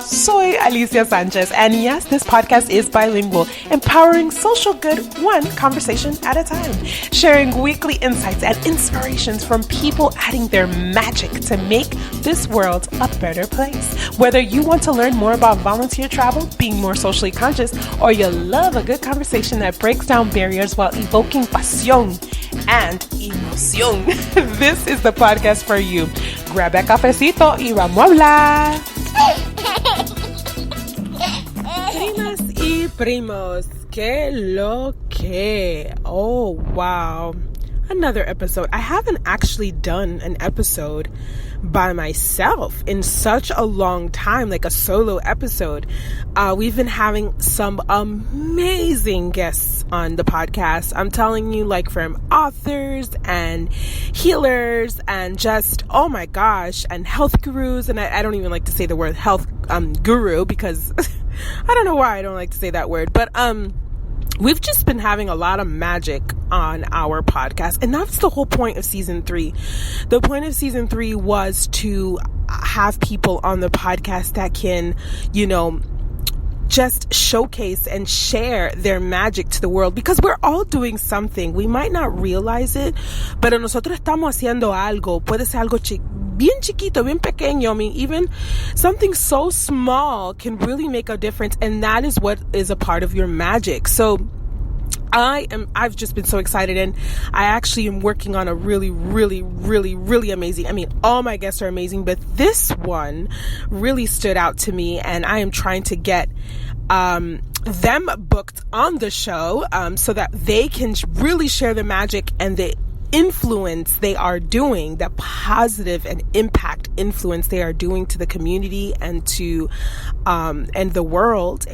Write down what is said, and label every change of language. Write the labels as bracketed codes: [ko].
[en] Soy Alicia Sanchez, and yes, this podcast is bilingual, empowering social good one conversation at a time, sharing weekly insights and inspirations from people adding their magic to make this world a better place. Whether you want to learn more about volunteer travel, being more socially conscious, or you love a good conversation that breaks down barriers while evoking pasión and emoción, this is the podcast for you. Grab a [es] cafecito y vamos a hablar. Primas y primos, queloque. [en] Oh, wow. Another episode. I haven't actually done an episode by myself in such a long time, like a solo episode. We've been having some amazing guests on the podcast. I'm telling you, like from authors and healers and just, oh my gosh, and health gurus. And I don't even like to say the word health guru because I don't know why I don't like to say that word, but we've just been having a lot of magic on our podcast. And that's the whole point of season 3. The point of season 3 was to have people on the podcast that can, just showcase and share their magic to the world, because we're all doing something. We might not realize it, [es] pero nosotros estamos haciendo algo. Puede ser algo bien chiquito, bien pequeño. [en] I mean, even something so small can really make a difference, and that is what is a part of your magic. So I've just been so excited, and I actually am working on a really, really, really, really amazing, all my guests are amazing, but this one really stood out to me, and I am trying to get them booked on the show so that they can really share the magic and the influence they are doing, the positive and impact influence they are doing to the community and to and the world.